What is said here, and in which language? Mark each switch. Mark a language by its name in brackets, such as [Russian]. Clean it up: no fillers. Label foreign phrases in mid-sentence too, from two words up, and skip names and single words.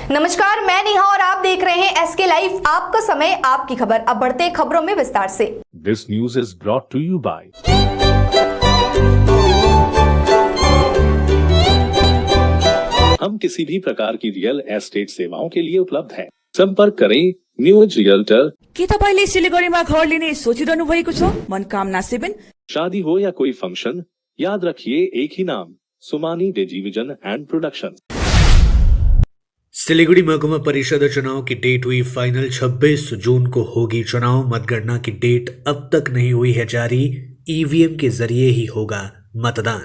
[Hindi] नमस्कार, मैं नेहा और आप देख रहे हैं एसके लाइव। आपका समय, आपकी खबर। अब बढ़ते हैं खबरों में विस्तार से। [English] This news is brought to you [Hindi] by हम किसी भी प्रकार की रियल एस्टेट सेवाओं के लिए उपलब्ध हैं। संपर्क करें न्यूज रियल्टर। [Nepali] के तपाईले सिलिगुडीमा घर लिने सोचिरहनु भएको छ? [Hindi] मनोकामना 7। शादी हो या कोई फंक्शन, याद रखिए एक ही नाम, सुमानी डिजीविजन एंड प्रोडक्शन। सिलीगुड़ी महकुमा परिषद चुनाव की डेट हुई फाइनल। 26 जून को होगी चुनाव। मतगणना की डेट अब तक नहीं हुई है जारी। ईवीएम के जरिए ही होगा मतदान।